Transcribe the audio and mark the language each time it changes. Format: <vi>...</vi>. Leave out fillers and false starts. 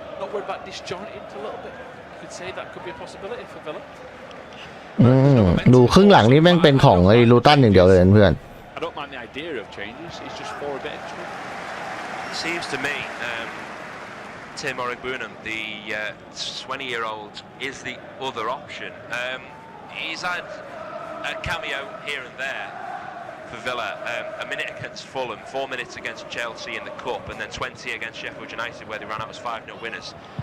<en>Not worried about disjointed a little bit. You could say that could be a possibility for Villa.</en> <th>ดูครึ่งหลังนี่แม่งเป็นของไอ้ลูตันอย่างเดียวเลยเพื่อน</th> <en>I don't mind the idea of changes. It's just for a bit extra. Seems to me Tim Origbunam, the 20-year-old, is the other option. He's had a cameo here and there for Villa. A minute against Fulham, 4 minutes against Chelsea in the Cup, and then 20 against Sheffield United, where they ran out as 5-0 winners.</en>